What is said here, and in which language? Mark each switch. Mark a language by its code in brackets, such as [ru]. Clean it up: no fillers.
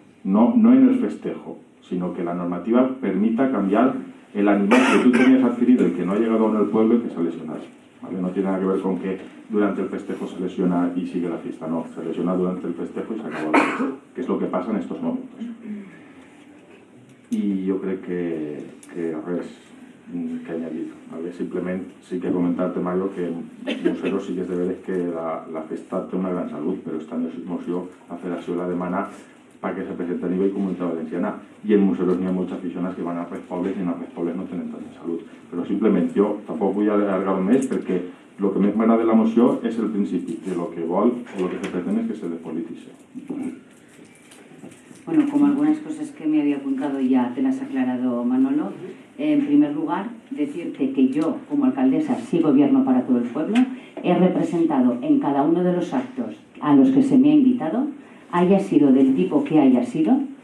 [es] No en el festejo, sino que la normativa permita cambiar el animal que tú tenías adquirido y que no ha llegado aún al pueblo y que se ha lesionado, ¿vale? No tiene nada que ver con que durante el festejo se lesiona y sigue la fiesta, no, se lesiona durante el festejo y se acaba la fiesta, que es lo que pasa en estos momentos. Y yo creo que res que añadir, ¿vale? [ca] Simplemente sí que comentarte, Mario, que en Museros sí que es de veres que la festa té una gran salud, però esta moció la Federació la demana perquè se presenti a nivell comunitat valenciana i en Museros n'hi ha molts aficionats que van a res pobles i en res pobles no tenen tanta salut, però simplement jo tampoc vull allargar més perquè el que més m'agrada de la moció és el principi, que el que vol o el [es] que se pretende es que se despolitice. Bueno, como algunas cosas que me había apuntado ya te las ha aclarado Manolo, en primer lugar, decirte que yo, como alcaldesa, sí gobierno para todo el pueblo, he representado en cada uno de los actos a los que se me ha invitado, haya sido del tipo que haya sido.